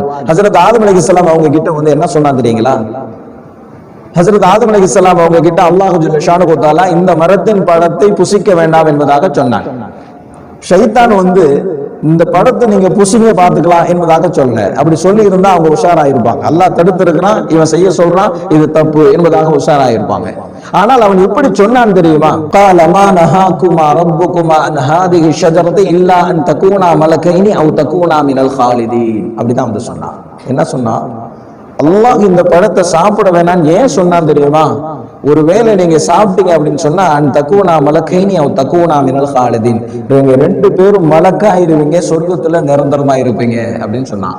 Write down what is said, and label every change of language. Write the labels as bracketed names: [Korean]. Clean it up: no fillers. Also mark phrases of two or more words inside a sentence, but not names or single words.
[Tamil] ஹஜ்ரத் ஆதம் அலைஹிஸ்ஸலாம் அவங்க கிட்ட என்ன சொன்னாங்க தெரியுங்களா? ஹஜ்ரத் ஆதம் அலைஹிஸ்ஸலாம் அவங்க கிட்ட அல்லாஹ் [Arabic] جل شأنه وتعالى [Tamil] இந்த மரத்தின் பழத்தை புசிக்க வேண்டாம் என்பதாக சொன்னான். ஷைத்தான் இந்த படத்தை நீங்க புசிங்க பாத்துக்கலாம் என்பதாக சொல்ல. அப்படி சொல்லி இருந்தா அவங்க உஷாராயிருப்பாங்க. அல்லாஹ் தடுத்து இருக்கிறான், இவன் செய்ய சொல்றான், இது தப்பு என்பதாக உஷாராயிருப்பாங்க. ஆனால் அவன் எப்படி சொன்னான் தெரியுமா? [Arabic] قال ما نهاكما ربكما عن هذه الشجرة إلا أن تكونا ملكين أو تكونا من الخالدين. [Tamil] அப்படிதான் சொன்னான். என்ன சொன்னா? அல்லாஹ் இந்த பழத்தை சாப்பிட வேணாம் ஏன் சொன்னான் தெரியுமா? ஒருவேளை நீங்க சாப்பிட்டீங்க அப்படின்னு சொன்னா [Arabic] أن تكونا ملكين أو تكونا من الخالدين, [Tamil] நீங்க 2 பேரும் மலக்கா இருவீங்க, சொர்க்கத்துல நிரந்தரமா இருப்பீங்க அப்படின்னு சொன்னான்.